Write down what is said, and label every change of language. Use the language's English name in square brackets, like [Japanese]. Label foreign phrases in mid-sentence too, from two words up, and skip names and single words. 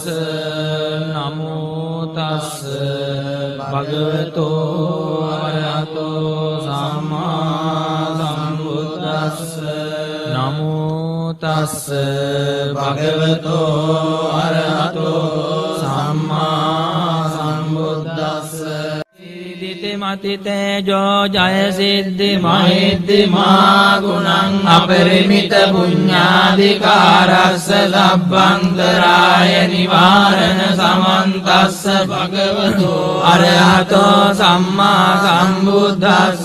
[Pali] නමෝ තස්ස භගවතෝ අරහතෝ සම්මා සම්බුද්දස්ස. නමෝ තස්ස භගවතෝ අරහතෝ සම්මා සම්බුද්දස්ස. මතිතේජෝ ජය සිද්ධි මහිද්දිමා ගුණං අපරිමිත පුඤ්ඤාධිකාරස්ස සබ්බන්තරාය නිවාරණ සමන්තස්ස භගවතෝ අරහතෝ සම්මා සම්බුද්දස්ස.